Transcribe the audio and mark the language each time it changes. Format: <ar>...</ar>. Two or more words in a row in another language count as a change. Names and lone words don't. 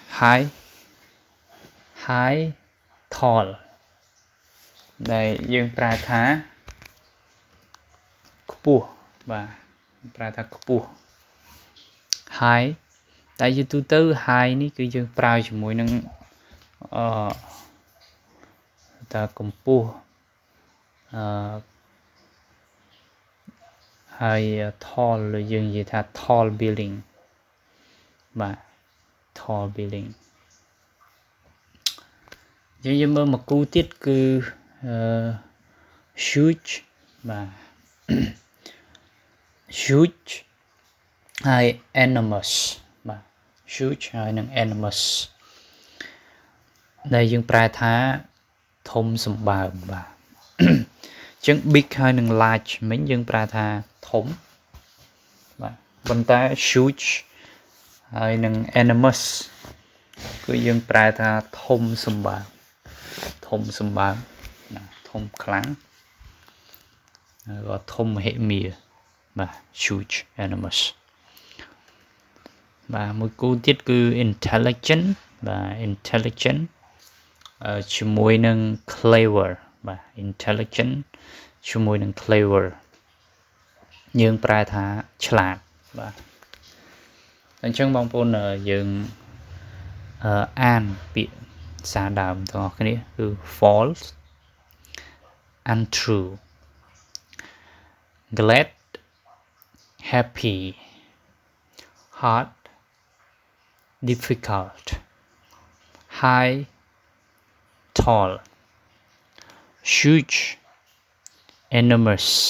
<en>high tall</en> <km>ដែលយើងប្រើថាខ្ពស់បាទប្រើថាខ្ពស់ high តែយូរទូទៅ high នេះគឺយើងប្រើជាមួយនឹង តាកម្ពស់ហើយ tall យើងនិយាយថា</km> <en>tall building</en> <km>បាទ</km> <en>tall building</en> <km>យើងមើលមួយគូទៀតគឺ huge បាទ huge ហើយ enormous បាទ huge ហើយនឹង enormous ដែលយើងប្រែថាធំសម្បើមបាទអញ្ចឹង big ហើយនឹង large មិញយើងប្រែថាធំបាទប៉ុន្តែ huge ហើយនឹង enormous គឺយើងប្រែថាធំសម្បើម ណាធំខ្លាំងក៏ធំមហិមាបាទ</km> <en>huge enormous</en> <km>បាទមួយគូទៀត គឺ intelligent បាទ intelligent ជាមួយនឹង clever បាទ intelligent ជាមួយ នឹង clever យើងប្រែថាឆ្លាតបាទអ ញ្ចឹងបងប្អូនយើងអានពាក្យសារដើមទាំងអស់គ្នាគឺ</km> <en>false untrue glad happy hard difficult high tall huge enormous</en>